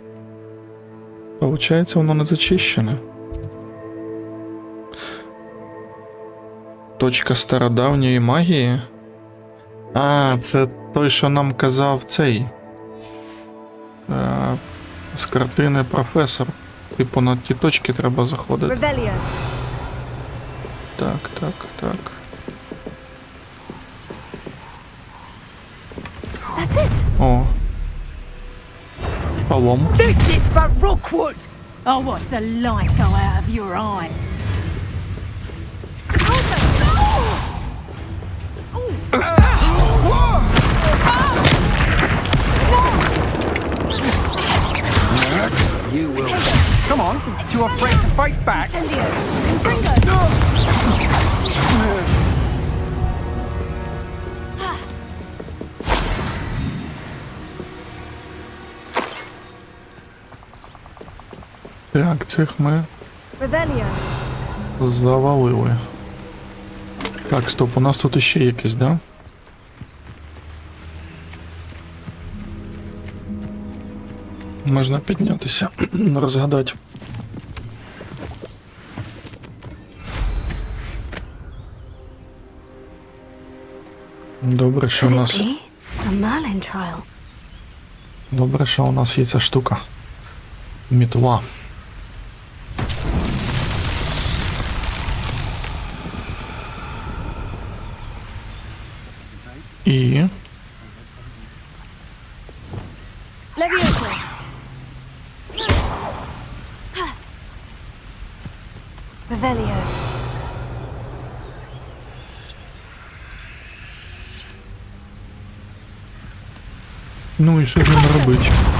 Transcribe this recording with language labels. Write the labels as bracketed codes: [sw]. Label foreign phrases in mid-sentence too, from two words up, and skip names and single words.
[uk] Получається, воно не зачищене. Точка стародавньої магії. А, це той, що нам казав цей. З картини професор. Типу на ті точки треба заходити. Revelio. Так, так, так. [en] That's it. [uk] О. Шолом. [en] This is for РУКВУД! I'll watch the light go out of your eye. You will. Come on, you are afraid to fight back? Incendio. Fringo. [uk] Так, цих ми Revelio. завалили. Так, стоп, у нас тут іще якийсь, да? Можна піднятися, розгадати. Добре, що у нас... [en] A Merlin trial. [uk] Добре, що у нас є ця штука. Мітла. І... Leviosa. Revelio. Ну і що з ними робити?